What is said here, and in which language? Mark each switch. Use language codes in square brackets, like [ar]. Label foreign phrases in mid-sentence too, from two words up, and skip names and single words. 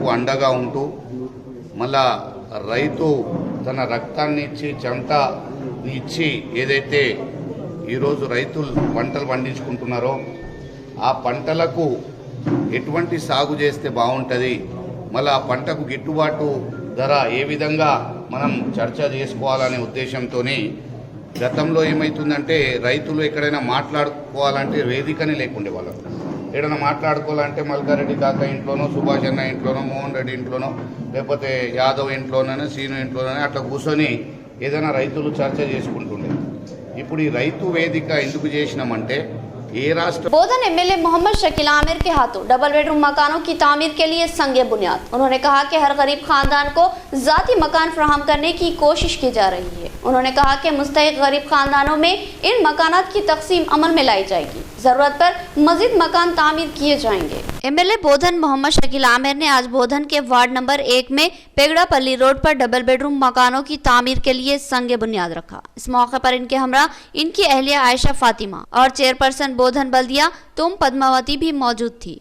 [te] అండగా ఉంటూ మళ్ళా రైతు తన రక్తాన్ని ఇచ్చి చెమట ఇచ్చి ఏదైతే ఈరోజు రైతులు పంటలు పండించుకుంటున్నారో ఆ పంటలకు ఎటువంటి సాగు చేస్తే బాగుంటుంది, మళ్ళీ ఆ పంటకు గిట్టుబాటు ధర ఏ విధంగా మనం చర్చ చేసుకోవాలనే ఉద్దేశంతో గతంలో ఏమవుతుందంటే రైతులు ఎక్కడైనా మాట్లాడుకోవాలంటే వేదికనే లేకుండే వాళ్ళు। ఏదైనా మాట్లాడుకోవాలంటే మల్కారెడ్డి కాక ఇంట్లోనో, సుభాష్ అన్న ఇంట్లోనో, మోహన్ రెడ్డి ఇంట్లోనో, లేకపోతే యాదవ్ ఇంట్లోనైనా, సీను ఇంట్లోనైనా అట్లా కూర్చొని ఏదైనా రైతులు చర్చ చేసుకుంటుండే। ఇప్పుడు ఈ రైతు వేదిక ఎందుకు చేసినామంటే [ur] بودھن MLA محمد شکیل عامر کے ہاتھوں [en] double bed room [ur] مکانوں کی تعمیر کے لیے سنگ بنیاد۔ انہوں نے کہا کہ ہر غریب خاندان کو ذاتی مکان فراہم کرنے کی کوشش کی جا رہی ہے۔ انہوں نے کہا کہ مستحق غریب خاندانوں میں ان مکانات کی تقسیم عمل میں لائی جائے گی۔ ضرورت پر مزید مکان تعمیر کیے جائیں گے. ایم ایل اے بودھن محمد شکیل عامر نے آج بودھن کے وارڈ نمبر 1 میں پیگڑاپلی روڈ پر [en] double bedroom [ur] مکانوں کی تعمیر کے لیے سنگ بنیاد رکھا. اس موقع پر ان کے ہمراہ ان کی اہلیہ عائشہ فاطمہ اور چیئرپرسن بودھن بلدیہ تم پدماوتی بھی موجود تھی.